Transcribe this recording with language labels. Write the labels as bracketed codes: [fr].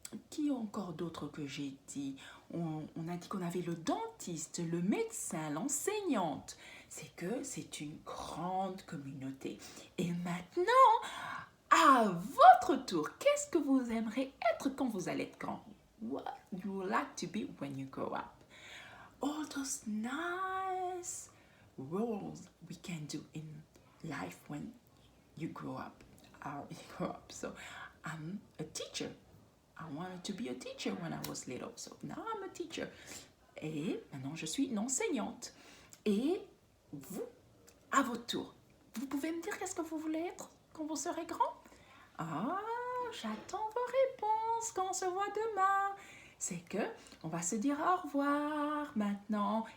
[fr] Qui encore d'autres que j'ai dit? On a dit qu'on avait le dentiste, le médecin, l'enseignante. C'est que c'est une grande communauté. Et maintenant, à votre tour, qu'est-ce que vous aimeriez être quand vous allez être grand? [en] What you would like to be when you grow up? All those nice roles we can do in life when you grow up. So I'm a teacher. I wanted to be a teacher when I was little. So now I'm a teacher. [fr] Et maintenant, je suis une enseignante. Et vous, à votre tour, vous pouvez me dire qu'est-ce que vous voulez être quand vous serez grand? Ah, j'attends vos réponses quand on se voit demain. C'est que on va se dire au revoir maintenant.